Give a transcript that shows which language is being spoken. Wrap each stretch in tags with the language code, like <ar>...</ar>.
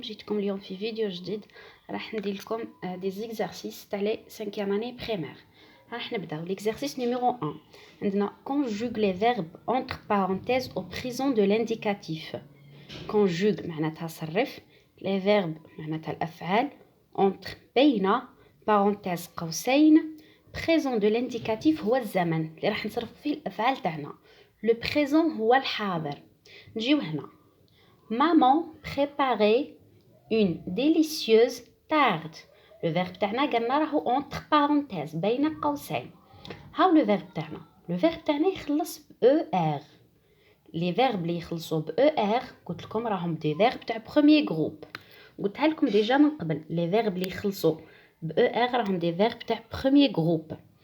<ar>جيتكم اليوم في فيديو جديد. راح ندير لكم دي زيكزارسيس تاع لي 5e اني بريمير. راح نبداو ليكزارسيس نيميرو 1. عندنا</ar> <fr>conjugue les verbes entre parenthèses au présent de l'indicatif.</fr> <ar>conjugue معناتها صرف، les verbes معناتها الافعال، entre بين parenthèse قوسين،</ar> <fr>présent de l'indicatif</fr> <ar>هو الزمن اللي راح نصرف فيه الافعال تاعنا. le présent هو الحاضر. نجيو هنا</ar> <fr>Maman préparait une délicieuse tarte.</fr> <ar>Le verbe تاعنا قلنا راهو</ar> <fr>entre parenthèses</fr> <ar>بين قوسين. هاو le verbe تاعنا. Le verbe تاعنا يخلص ب ER. Les verbes اللي يخلصوا ب ER قلت لكم راهم دي verbe تاع premier groupe. قلتها لكم ديجا من قبل. Les verbes اللي يخلصوا ب ER راهم دي verbe تاع premier groupe.</ar>